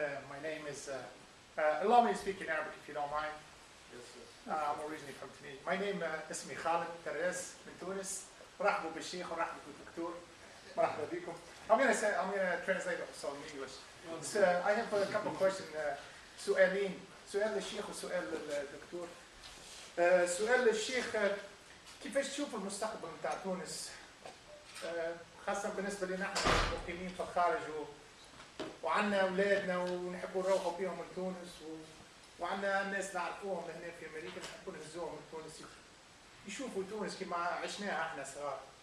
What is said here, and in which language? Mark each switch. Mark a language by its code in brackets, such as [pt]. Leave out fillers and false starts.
[en] My name is, allow me to speak in Arabic if you don't mind. I'm originally from Tunisia. My name is [ar] اسمي خالد تريس من تونس. رحبوا بالشيخ ورحبوا بالدكتور. مرحبا بكم. [en] I'm gonna translate also in English. So, I have a couple of questions. [ar] سؤال للشيخ وسؤال للدكتور. سؤال للشيخ، كيفاش تشوف المستقبل نتاع تونس؟ خاصة بالنسبة لنا احنا مقيمين في الخارج وعندنا اولادنا ونحبوا نروحوا بيهم من تونس وعندنا الناس نعرفوهم هنا في امريكا نحبوا نهزوهم من تونس يشوفوا تونس كما عشناها احنا صغار.